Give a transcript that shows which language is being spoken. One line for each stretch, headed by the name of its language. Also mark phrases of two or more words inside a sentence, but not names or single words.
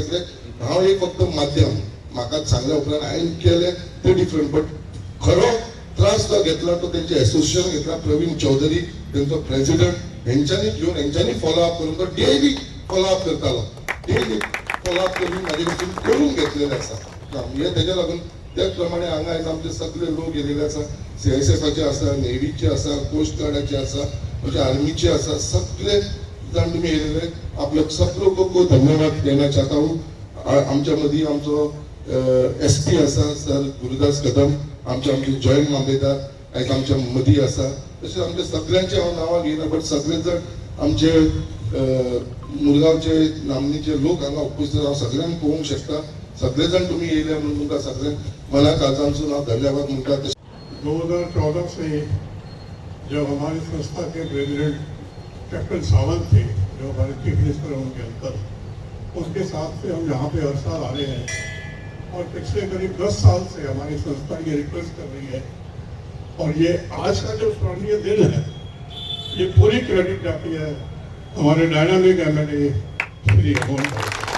Konkani: कित्याक हांव एक फक्त माध्यम, म्हाका सांगल्या उपरांत हांवें केलें तें डिफरंट, बट खरो त्रास जो घेतला तो तेंचे एसोसिएशन घेतला, प्रवीण चौधरी तेंचो प्रेसिडेंट, हेंच्यांनी घेवन हेंच्यांनी फॉलोअप करून तो
English: daily follow-up
Konkani: करतालो,
English: daily follow-up
Konkani: करून म्हाजे कडसून करून घेतलेलें आसा काम। हे तेज्या लागून त्याच प्रमाणे हांगा आयज आमचे सगळे लोक येयलेले आसा, CSFचे आसा, नेव्हीचे आसा, कोस्ट गार्डाचे आसा, म्हणजे आर्मीचे आसा, सगळे जाण तुमी येयलेले, आपले
Hindi: सब लोगों को धन्यवाद देना चाहता हूँ।
Konkani: आमच्या मदीं आमचो SP आसा सर गुरुदास कदम, आमचे जॉयंट मामलेदार आयज आमच्या मदीं आसा, तशेंच आमच्या सगळ्यांचे हांव नांवां घेयना, बट सगळे जाण आमचे मुरगांवचे नामनेचे लोक हांगा उपस्थित हांव सगळ्यांक पळोवंक शकता। सगळे जाण तुम्ही येयले म्हणून तुमकां सगळ्यांक मनाक काळजांसून हांव धन्यवाद म्हणटा।
Hindi: 2014 से जब हमारी संस्था के प्रेसिडेंट कैप्टन सावंत थे, जो हमारे
English: chief minister
Hindi: हैं उनके अंतर, उनके साथ से हम यहाँ पे हर साल आ रहे हैं और पिछले करीब 10 साल से हमारी संस्था ये रिक्वेस्ट कर रही है। और ये आज का जो स्मरणीय दिन है, ये पूरी क्रेडिट जाती है हमारे
English: dynamic MLA
Hindi: श्री अमोल भाई।